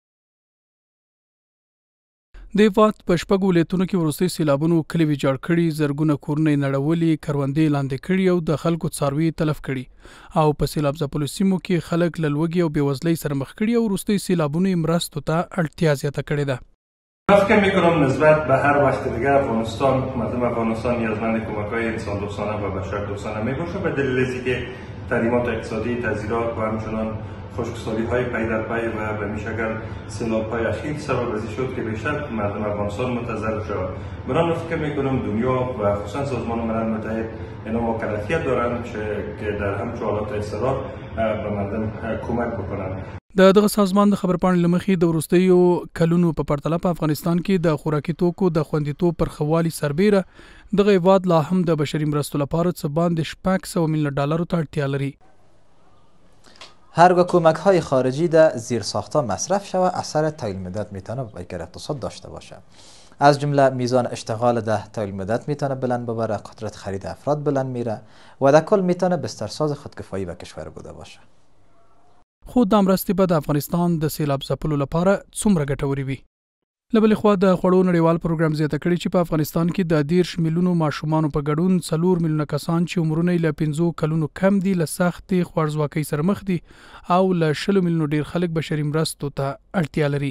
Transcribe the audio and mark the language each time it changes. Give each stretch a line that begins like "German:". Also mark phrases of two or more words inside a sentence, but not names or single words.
Pashto: د هیواد په شپږو ولایتونو کې وروستي سیلابونو کلي ویجاړ کړي، زرګونه کورونه یې نړولي، کروندې لاندې کړي او د خلکو څاروي تلف کړي او په سیلاب ځپلو سیمو کې خلک له لوږې او بېوزلۍ سره مخ کړي او وروستي سیلابونو یې مرستو ته اړتیا زیاته کړې ده.
Persian: فکر میکنم نسبت به هر وقت دیگه افغانستان مردم افغانستان نیازمند کمک‌های انسان دوستانه و بشر دوستانه میباشه به دلیل اینکه تحریمات اقتصادی، تعزیرات و همچنان خشکسالی‌های پی در پی و به میشگل سیلاب‌های اخیر سبب ازی شد که بیشتر مردم افغانستان متضرر شد. بنابراین فکر میکنم دنیا و خصوصا سازمان ملل متحد اینا مکلفیت دارند که در همچون حالات اضطرار به مردم کمک بکنند.
Pashto: د دغه سازمان د خبرپاڼې له مخې د وروستیو کلونو په پرتله په افغانستان کې د خوراکي توکو د خوندیتوب پر ښه والي سربیره دغه هیواد لا هم د بشري مرستو لپاره څه باندې $600 میلیون ته اړتیا لري.
Persian: هرگاه کمک‌های خارجی در زیرساخت‌ها مصرف شود اثر طویل مدت میتونه بر اقتصاد داشته باشه. از جمله میزان اشتغال در طویل مدت میتونه بلند ببره، قدرت خرید افراد بلند میره و در کل میتونه بسترساز خودکفایی به کشور بوده باشه.
Pashto: خو دا مرستې به د افغانستان د سیلاب ځپلو لپاره څومره ګټورې وي؟ له بلې خوا د خوړو نړیوال پروګرام زیاته کړې چې په افغانستان کې د 13 میلیونو ماشومانو په ګډون 4 میلیونه کسان چې عمرونه یې له 5 کلونو کم دي له سختې خوارځواکۍ سره مخ دي او له 20 میلیونو ډیر خلک بشري مرستو ته اړتیا لري.